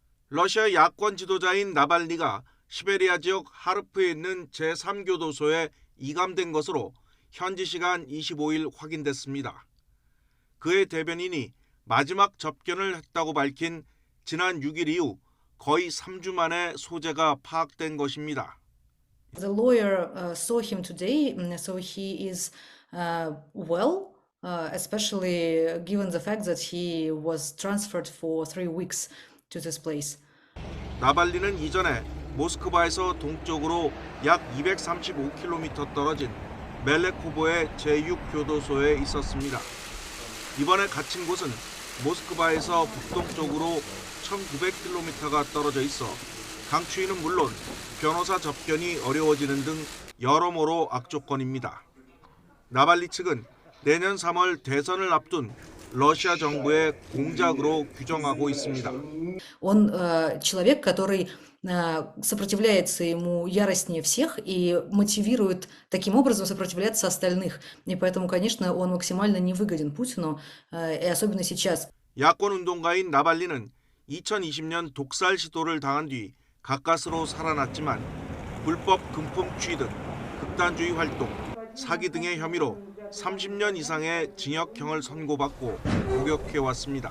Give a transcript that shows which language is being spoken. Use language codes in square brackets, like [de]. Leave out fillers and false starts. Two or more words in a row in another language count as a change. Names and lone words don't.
[ko] 러시아 야권 지도자인 나발리가 시베리아 지역 하르프에 있는 제3교도소에 이감된 것으로 현지 시간 25일 확인됐습니다. 그의 대변인이 마지막 접견을 했다고 밝힌 지난 6일 이후 거의 3주 만에 소재가 파악된 것입니다. [en] The lawyer saw him today, so he is well, especially given the fact that he was transferred for 3 weeks to this place. [ko] 나발리는 이전에 모스크바에서 동쪽으로 약 235km 떨어진 멜레코보의 제6교도소에 있었습니다. 이번에 갇힌 곳은 모스크바에서 북동쪽으로 1900km가 떨어져 있어 강추위는 물론 변호사 접견이 어려워지는 등 여러모로 악조건입니다. 나발리 측은 내년 3월 대선을 앞둔 러시아 정부의 공작으로 규정하고 있습니다. [ru] Он человек, который сопротивляется ему яростнее всех и мотивирует таким образом сопротивляться остальных. И поэтому, конечно, он максимально невыгоден Путину, и особенно сейчас. [ko] 야권 운동가인 나발리는 2020년 독살 시도를 당한 뒤 가까스로 살아났지만 불법 금품 취득, 극단주의 활동, 사기 등의 혐의로 30년 이상의 징역형을 선고받고 복역해왔습니다.